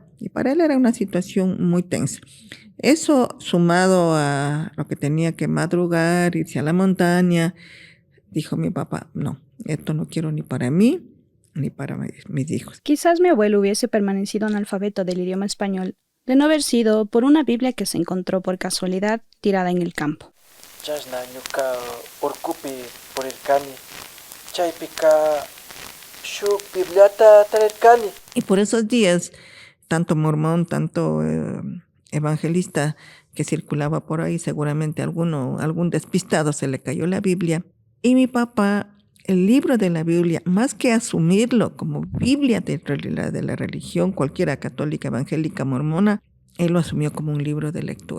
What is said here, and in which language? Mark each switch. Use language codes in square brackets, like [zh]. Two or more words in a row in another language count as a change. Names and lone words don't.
[es] Y para él era una situación muy tensa. Eso sumado a lo que tenía que madrugar, irse a la montaña, dijo mi papá, no, esto no quiero ni para mí, ni para mis hijos. Quizás mi abuelo hubiese permanecido analfabeto del idioma español de no haber sido por una Biblia que se encontró por casualidad tirada en el campo. [qu] Chasna ñuka urkupi purirkani. Chaypika shuk Bibliata tarirkani. [es] Y por esos días, tanto mormón, tanto evangelista que circulaba por ahí, seguramente algún despistado se le cayó la Biblia. Y mi papá, el libro de la Biblia, más que asumirlo como Biblia de la religión, cualquiera católica, evangélica, mormona, él lo asumió como un libro de lectura.